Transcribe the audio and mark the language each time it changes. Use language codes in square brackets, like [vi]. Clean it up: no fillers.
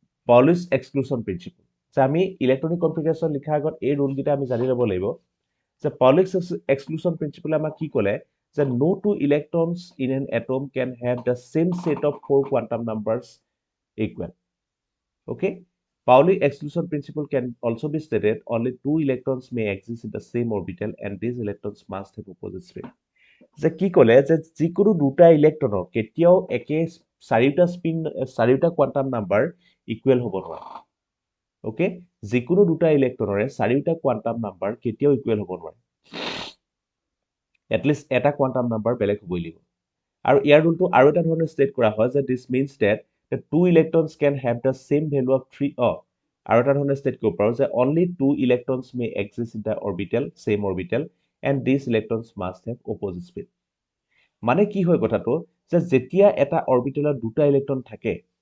[as] পাউলিছ exclusion principle আমি electronic configuration লিখাৰ আগত এই ৰুল গিটা আমি জানি ল'ব লাগিব যে পাউলিছ এক্সক্লুশন প্ৰিন্সিপলে আমাক কি ক'লে যে [en] no two electrons in an atom can have the same set of 4 quantum numbers equal okay Pauli exclusion principle can also be stated only two electrons may exist in the same orbital and these electrons must have opposite spin. [as] যে কি ক'লে যে যিকোনো দুটা ইলেক্ট্ৰনৰ কেতিয়াও একে চাৰিটা quantum number equal হ'ব নোৱাৰে ওকে যিকোনো দুটা ইলেক্ট্ৰনৰে চাৰিটা কোৱান্টাম নাম্বাৰ কেতিয়াও ইকুৱেল হ'ব নোৱাৰে এটলিষ্ট এটা কোৱান্টাম নাম্বাৰ বেলেগ হ'বই লাগিব আৰু ইয়াৰ ৰুলটো আৰু এটা ধৰণে ষ্টেট কৰা হয় যে দিছ means date [en] the two electrons can have the same value of 3 [as] আৰু এটা ধৰণে ষ্টেট কৰিব পাৰো যে [en] only two electrons may exist in the orbital same orbital and these electrons must have opposite spin [as] মানে কি হয় কথাটো যে যেতিয়া এটা অৰবিটেলত দুটা ইলেক্ট্ৰন থাকে